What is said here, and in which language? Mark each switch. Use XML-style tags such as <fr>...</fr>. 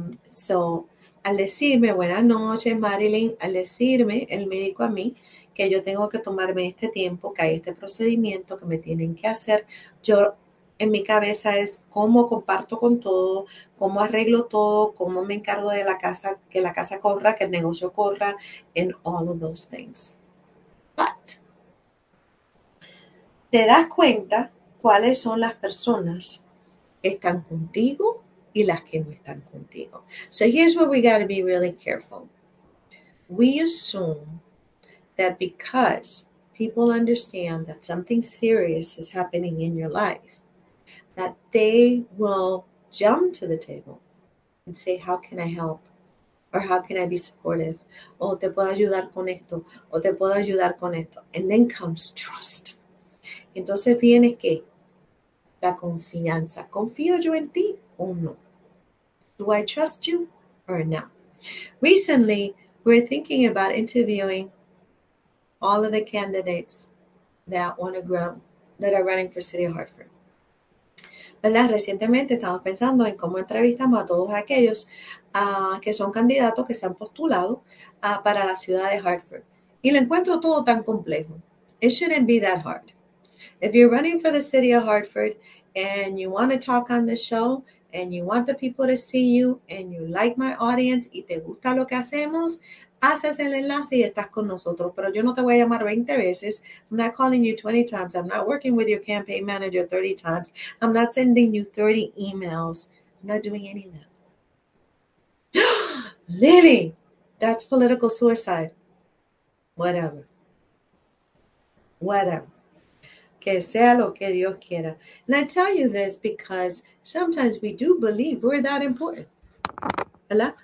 <es>So, al decirme, buenas noches, Marilyn, al decirme el médico a mí que yo tengo que tomarme este tiempo, que hay este procedimiento que me tienen que hacer, yo en mi cabeza es cómo comparto con todo, cómo arreglo todo, cómo me encargo de la casa, que la casa corra, que el negocio corra,</es> <en>and all of those things.</en> <es>But, te das cuenta cuáles son las personas que están contigo y las que no están contigo.</es> <en>So here's where we got to be really careful. We assume that because people understand that something serious is happening in your life, that they will jump to the table and say, how can I help? Or how can I be supportive?</en> <es>O te puedo ayudar con esto, o te puedo ayudar con esto.</es> <en>And then comes trust.</en> <es>Entonces viene que la confianza. ¿Confío yo en ti o no?</es> <en>Do I trust you or not? Recently, we're thinking about interviewing all of the candidates that want to grow, that are running for City of Hartford.</en> <es>¿Verdad? Recientemente estamos pensando en cómo entrevistamos a todos aquellos que son candidatos que se han postulado para la ciudad de Hartford. Y lo encuentro todo tan complejo.</es> <en>It shouldn't be that hard. If you're running for the city of Hartford and you want to talk on the show and you want the people to see you and you like my audience</en> <es>y te gusta lo que hacemos, haces el enlace y estás con nosotros. Pero yo no te voy a llamar 20 veces.</es> <en>I'm not calling you 20 times. I'm not working with your campaign manager 30 times. I'm not sending you 30 emails. I'm not doing any of that. Lilly, that's political suicide. Whatever.</en> <es>Que sea lo que Dios quiera.</es> <en>And I tell you this because sometimes we do believe we're that important. ¿Verdad?</en>